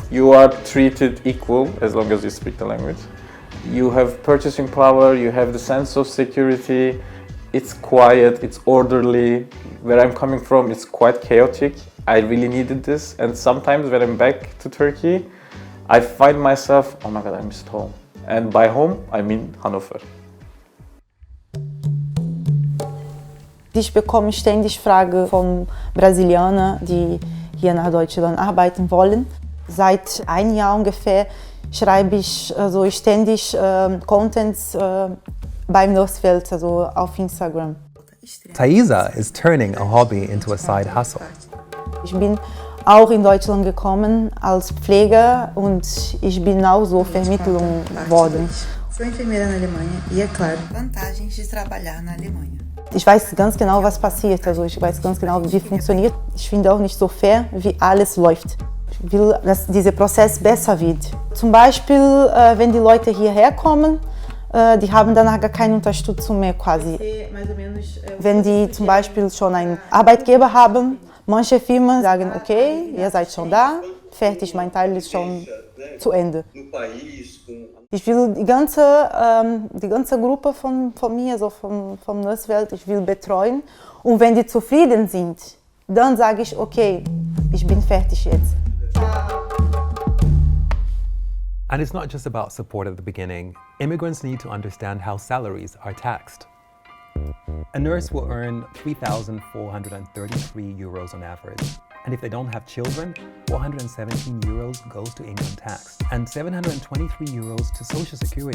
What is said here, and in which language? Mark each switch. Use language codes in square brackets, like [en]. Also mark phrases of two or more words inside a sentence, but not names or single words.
[en] You are treated equal as long as you speak the language. You have purchasing power, you have the sense of security. It's quiet, it's orderly. Where I'm coming from, it's quite chaotic. I really needed this. And sometimes when I'm back to Turkey, I find myself, oh my God, I missed home. And by home, I mean Hannover. [de] Ich bekomme ständig Fragen von Brasilianern, die hier nach Deutschland arbeiten wollen. Seit einem Jahr ungefähr schreibe ich ständig Contents beim Nussfeld, also auf Instagram. [en] Thaisa is turning a hobby into a side hustle. [de] Ich bin auch in Deutschland gekommen als Pfleger und ich bin auch so vermittelt worden. [pt] Sou enfermeira na Alemanha e, é claro, vantagens de trabalhar na Alemanha. [de] Ich weiß ganz genau, was passiert, also ich weiß ganz genau, wie funktioniert. Ich finde auch nicht so fair, wie alles läuft. Ich will, dass dieser Prozess besser wird. Zum Beispiel, wenn die Leute hierher kommen, die haben danach gar keine Unterstützung mehr quasi. Wenn die zum Beispiel schon einen Arbeitgeber haben, manche Firmen sagen, okay, ihr seid schon da, fertig, mein Teil ist schon zu Ende. Ich will die ganze Gruppe von mir, so vom Nussfeld, ich will betreuen. Und wenn die zufrieden sind, dann sage ich, okay, ich bin fertig jetzt. [en] And it's not just about support at the beginning. Immigrants need to understand how salaries are taxed. A nurse will earn 3,433 euros on average. And if they don't have children, 417 euros goes to income tax and 723 euros to Social Security.